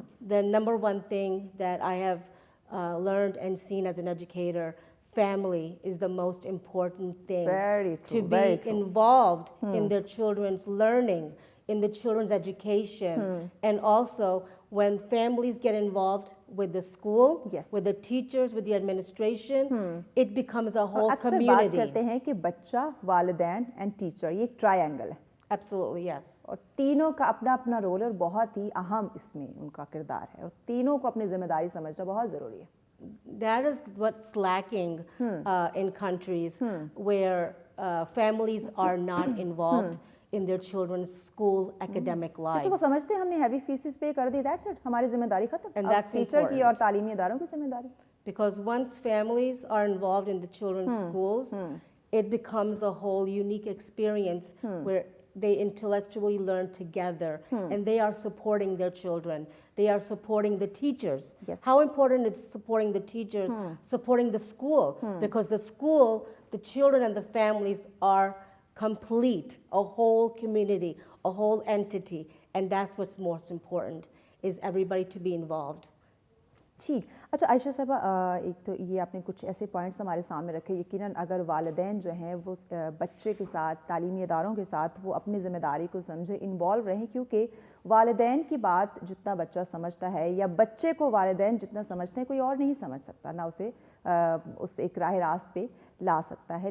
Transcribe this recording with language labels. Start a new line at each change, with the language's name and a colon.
English: The number one thing that I have learned and seen as an educator, family is the most important thing. Very true. To be involved in their children's learning, in the children's education, and also when families get involved with the school, with the teachers, with the administration, it becomes a whole community.
Hindi: बात करते हैं कि बच्चा, वालिदैन
English: and teacher,
Hindi: ये एक triangle है।
English: Absolutely, yes.
Hindi: और तीनों का अपना अपना रोल है और बहुत ही अहम इसमें उनका किरदार है, और तीनों को अपनी जिम्मेदारी समझना बहुत ज़रूरी है।
English: That is what's lacking in countries where families are not involved in their children's school academic lives.
Hindi: क्योंकि वो समझते हैं हमने हैवी फीसेस पे कर दी,
English: that's it,
Hindi: हमारी जिम्मेदारी खत्म।
English: And that's
Hindi: टीचर की और तालीमी इदारों की जिम्मेदारी।
English: Because once families are involved in the children's schools, it becomes a whole unique experience where they intellectually learn together and they are supporting their children. They are supporting the teachers. How important is supporting the teachers, supporting the school? Because the school, the children and the families are complete, a whole community, a whole entity, and that's what's most important, is everybody to be involved.
Hindi: ठीक। अच्छा आयशा साहबा, एक तो ये आपने कुछ ऐसे points हमारे सामने रखे, यकीनन अगर वालिदैन जो हैं वो बच्चे के साथ, तालीमी इदारों के साथ वो अपनी ज़िम्मेदारी को समझे, इन्वॉल्व रहें, क्योंकि वालिदैन की बात जितना बच्चा समझता है या बच्चे को वालिदैन जितना समझते हैं कोई और नहीं समझ सकता, ना उसे उस एक राह रास्त पे ला सकता है।